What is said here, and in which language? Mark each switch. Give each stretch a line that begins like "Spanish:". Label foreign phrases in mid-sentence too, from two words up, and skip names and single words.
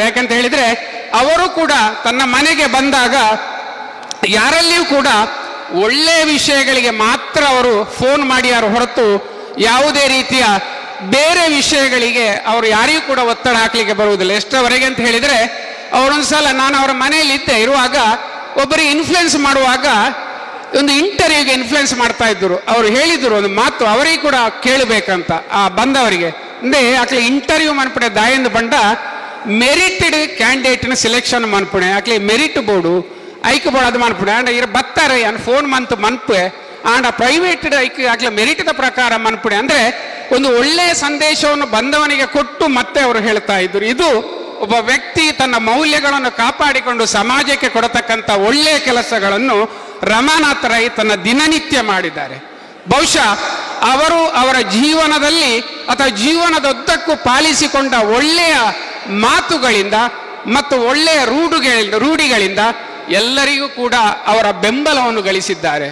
Kannada: ಯಾಕಂತ ಹೇಳಿದ್ರೆ ಅವರು ಕೂಡ ತನ್ನ ಮನೆಗೆ ಬಂದಾಗ ಯಾರಲ್ಲಿಯೂ ಕೂಡ ಒಳ್ಳೆಯ ವಿಷಯಗಳಿಗೆ ಮಾತ್ರ ಅವರು ಫೋನ್ ಮಾಡ್ಯಾರು ಹೊರತು ಯಾವುದೇ ರೀತಿಯ ಬೇರೆ ವಿಷಯಗಳಿಗೆ ಅವರು ಯಾರಿಗೂ ಕೂಡ ಒತ್ತಡ ಹಾಕ್ಲಿಕ್ಕೆ ಬರುವುದಿಲ್ಲ. ಎಷ್ಟರವರೆಗೆ ಅಂತ ಹೇಳಿದರೆ, ಅವರೊಂದ್ಸಲ ನಾನು ಅವರ ಮನೆಯಲ್ಲಿ ಇರುವಾಗ ಒಬ್ಬರಿಗೆ ಇನ್ಫ್ಲುಯೆನ್ಸ್ ಮಾಡುವಾಗ ಒಂದು ಇಂಟರ್ವ್ಯೂಗೆ ಇನ್ಫ್ಲುಯೆನ್ಸ್ ಮಾಡ್ತಾ ಇದ್ರು. ಅವರು ಹೇಳಿದ್ರು ಒಂದು ಮಾತು, ಅವರಿಗೆ ಕೂಡ ಕೇಳಬೇಕಂತ ಆ ಬಂದವರಿಗೆ.
Tulu: ಅಂದ್ರೆ ಅಕ್ಲಿ ಇಂಟರ್ವ್ಯೂ ಮನ್ಪಡೆ ದಾಯಂದು ಬಂಡ
English: merited candidate selection
Tulu: ಮನ್ಪುಣೆ ಅಕ್ಲಿ
English: merit board
Tulu: ಐಕ್ ಬೋರ್ಡ್ ಮನ್ಪುಣೆ ಅಂಡ್ ಇರ ಬತ್ತಾರೆ ಅನ್ ಫೋನ್ ಮನ್ಪೆ ಆಂಡ ಪ್ರೈವೇಟ್ ಐಕ್ ಅಕ್ಲಿ ಮೆರಿಟ್ದ ಪ್ರಕಾರ ಮನ್ಪುಣೆ.
Kannada: ಅಂದ್ರೆ ಒಂದು ಒಳ್ಳೆಯ ಸಂದೇಶವನ್ನು ಬಂದವನಿಗೆ ಕೊಟ್ಟು ಮತ್ತೆ ಅವರು ಹೇಳ್ತಾ ಇದ್ರು. ಇದು ಒಬ್ಬ ವ್ಯಕ್ತಿ ತನ್ನ ಮೌಲ್ಯಗಳನ್ನು ಕಾಪಾಡಿಕೊಂಡು ಸಮಾಜಕ್ಕೆ ಕೊಡತಕ್ಕಂಥ ಒಳ್ಳೆಯ ಕೆಲಸಗಳನ್ನು ರಮಾನಾಥ ರೈ ತನ್ನ ದಿನನಿತ್ಯ ಮಾಡಿದ್ದಾರೆ. ಬಹುಶಃ ಅವರು ಅವರ ಜೀವನದಲ್ಲಿ ಅಥವಾ ಜೀವನದುದ್ದಕ್ಕೂ ಪಾಲಿಸಿಕೊಂಡ ಒಳ್ಳೆಯ ಮಾತುಗಳಿಂದ ಮತ್ತು ಒಳ್ಳೆಯ ರೂಢಿಗಳಿಂದ ಎಲ್ಲರಿಗೂ ಕೂಡ ಅವರ ಬೆಂಬಲವನ್ನು ಗಳಿಸಿದ್ದಾರೆ.